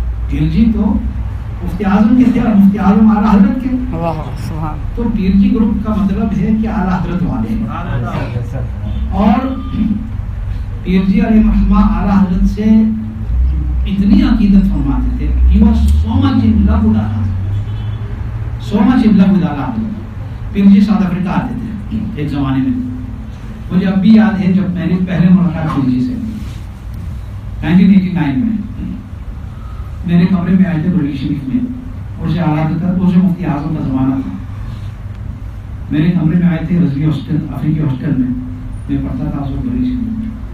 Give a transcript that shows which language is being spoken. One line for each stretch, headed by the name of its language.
Urdu: پیر جی تو مفتی اعظم کے تھے اور مفتی اعظم اعلیٰ حضرت کے. تو پیر جی گروپ کا مطلب ہے کہ اعلیٰ حضرت والے ہیں. اور پیر جی علیہ الرحمہ اعلیٰ حضرت سے اتنی عقیدت فرماتے تھے.
English: He was so much in love with Allah. So much in love with Allah.
Urdu: Pir جی South Africa آتے تھے ایک زمانے میں. مجھے اب بھی یاد ہے جب میں نے پہلے ملاقات پیر جی سے 1989 میں میرے کمرے میں آئے تھے بریلی شریف میں. اسے اعلیٰ حضرت، اسے مفتی اعظم کا زمانہ تھا. میرے کمرے میں آئے تھے رضوی ہاسٹل، افریقی ہاسٹل میں پڑھتا تھا اس وقت بریلی شریف میں.